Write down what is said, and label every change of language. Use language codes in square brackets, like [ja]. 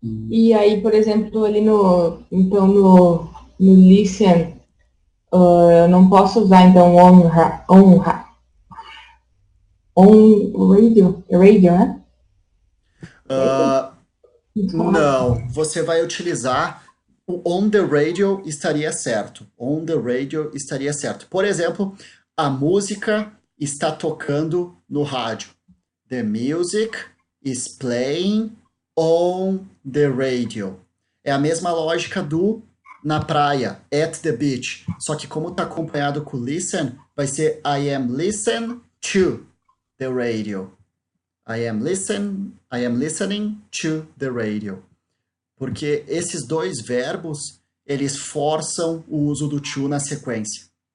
[pt] E aí, por exemplo, ali no listen, eu não posso usar então on radio, né? Não, você vai utilizar o on the radio estaria certo. On the radio estaria certo. Por exemplo, a música está tocando no rádio. [en] The music is playing on the radio. [pt] É a mesma lógica do na praia, [en] at the beach. [pt] Só que como está acompanhado com listen, vai ser [en] I am listening to the radio. I am listening to the radio. [pt] Porque esses dois verbos, eles forçam o uso do to na sequência.